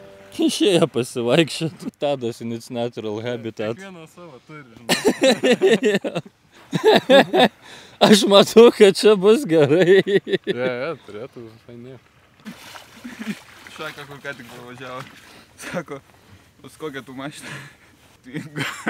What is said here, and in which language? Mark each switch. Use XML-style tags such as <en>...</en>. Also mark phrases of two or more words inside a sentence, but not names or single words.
<lt>Išėję pasivaikščioti.</lt> <en>Tadas in its natural habitat.</en> <lt>Kiekvieną savo turi, žinai. Aš matau, kad čia bus gerai. Turėtų fainai. Šaka, kur ką tik pavažiavo. Sako, pas kokią tu mašiną. Tvingo.</lt>